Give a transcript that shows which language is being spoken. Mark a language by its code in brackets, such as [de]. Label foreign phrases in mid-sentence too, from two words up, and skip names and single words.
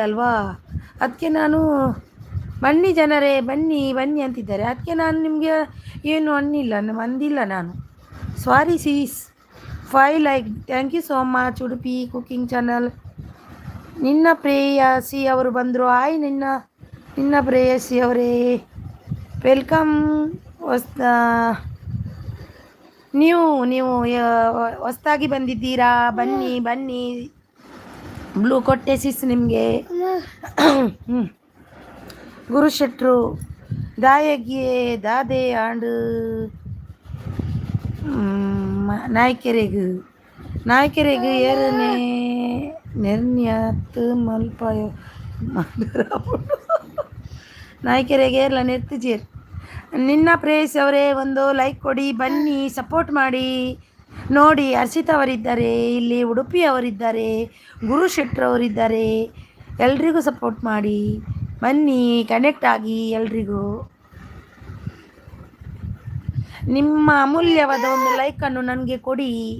[kn] ಅಲ್ವಾ ಅದಕ್ಕೆ ನಾನು ಬನ್ನಿ ಜನರೇ ಬನ್ನಿ ಅಂತಿದ್ದಾರೆ ಅದಕ್ಕೆ ನಾನು ನಿಮಗೆ ಏನು ಅಂದಿಲ್ಲ ನಾನು ಸಾರಿ ಸೀಸ್ 5 ಲೈಕ್ [en] thank you so much [kn] ಉಡುಪಿ ಕುಕಿಂಗ್ ಚಾನಲ್ ನಿನ್ನ ಪ್ರೇಯಸಿ ಅವರು ಬಂದರು ಹಾಯ್ ನಿನ್ನ ಪ್ರೇಯಸಿ ಅವರೇ ವೆಲ್ಕಮ್ ನೀವು ನೀವು ಹೊಸ್ದಾಗಿ ಬಂದಿದ್ದೀರಾ, ಬನ್ನಿ ಬನ್ನಿ. ಬ್ಲೂ ಕೊಟ್ಟೆ ಸಿಸ್ ನಿಮಗೆ. [tcy] ಹ್ಞೂ ಗುರು ಶೆಟ್ರು ದಾಯಗಿಯೇ ದಾದೆ ಆಂಡು ನಾಯ್ಕೆರೆಗು ನಾಯ್ಕೆರೆಗು ಏರನೆ ನಿರ್ಣ್ಯತ್ ಮಲ್ಪಾಯ ನಾಯ್ಕೆರೆಗೆ ಏರ್ಲ ನಿರ್ತಿಜೀರ್. [kn] ನಿನ್ನ ಪ್ರೇಯಸ್ ಅವರೇ ಒಂದು ಲೈಕ್ ಕೊಡಿ, ಬನ್ನಿ ಸಪೋರ್ಟ್ ಮಾಡಿ. ನೋಡಿ ಹರ್ಷಿತಾ ಅವರಿದ್ದಾರೆ, ಇಲ್ಲಿ ಉಡುಪಿ ಅವರಿದ್ದಾರೆ, ಗುರು ಶೆಟ್ರ್ ಅವರಿದ್ದಾರೆ. ಎಲ್ರಿಗೂ ಸಪೋರ್ಟ್ ಮಾಡಿ, ಬನ್ನಿ ಕನೆಕ್ಟ್ ಆಗಿ. ಎಲ್ರಿಗೂ ನಿಮ್ಮ ಅಮೂಲ್ಯವಾದ ಒಂದು ಲೈಕನ್ನು ನನಗೆ ಕೊಡಿ.